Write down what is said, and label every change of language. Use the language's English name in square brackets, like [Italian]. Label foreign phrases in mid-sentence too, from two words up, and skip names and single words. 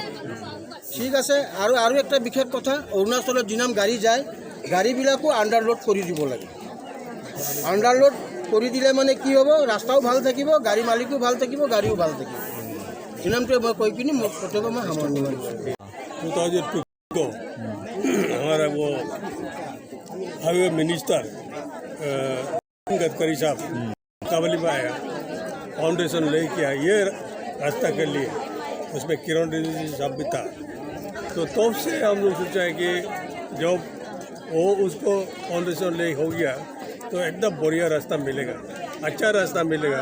[Assamese] ঠিক আছে। আৰু একটা বিশেষ কথা, অৰুণাচলত যিমান গাড়ী যায় গাড়ীবিলাকো আণ্ডাৰলোড কৰি দিব লাগে। আণ্ডাৰলোড কৰি দিলে মানে কি হ'ব, ৰাস্তাও ভাল থাকিব, গাড়ী মালিকো ভাল থাকিব, গাড়ীও ভাল থাকিব। যিমানটোৱে মই কৈ কিনি মোৰ প্ৰত্যেকৰ মই সামৰণি মাৰিছোঁ। [Hindi] 2002 को हमारा वो [English] highway minister [Hindi] गडकरी साहब काबली में आया, फाउंडेशन ले किया ये रास्ता के लिए, उसमें किरण रिजिजू साहब भी था। तो तब से हम लोग सोचा है कि जब वो उसको फाउंडेशन ले हो गया तो एकदम बढ़िया रास्ता मिलेगा, अच्छा रास्ता मिलेगा।